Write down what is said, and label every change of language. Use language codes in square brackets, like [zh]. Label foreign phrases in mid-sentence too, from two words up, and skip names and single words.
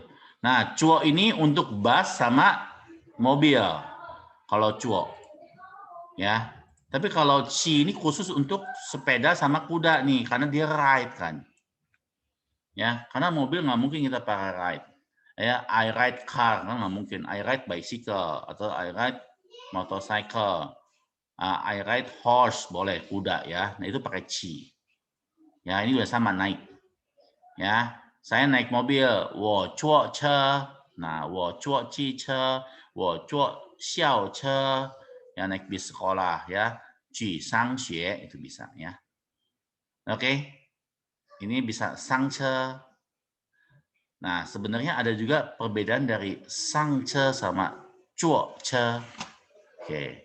[id] Nah, cuo ini untuk bus sama mobil. Kalau cuo. Ya. Tapi kalau ci ini khusus untuk sepeda sama kuda nih, karena dia ride kan. Ya, karena mobil nggak mungkin kita pakai ride. Ya, [en] I ride car [id] kan nggak mungkin. [en] I ride bicycle atau I ride motorcycle. I ride horse [id] boleh kuda ya. Nah itu pakai ci. Ya ini juga sama naik. Ya, saya naik mobil, [zh] 我坐车. [id] Nah, [zh] 我坐汽车, 我坐校车. [id] Ya naik bis sekolah ya. [zh] 去上学 [id] itu bisa ya. Oke. Ini bisa sangce. Nah, sebenarnya ada juga perbedaan dari sangce sama cuoce. Oke.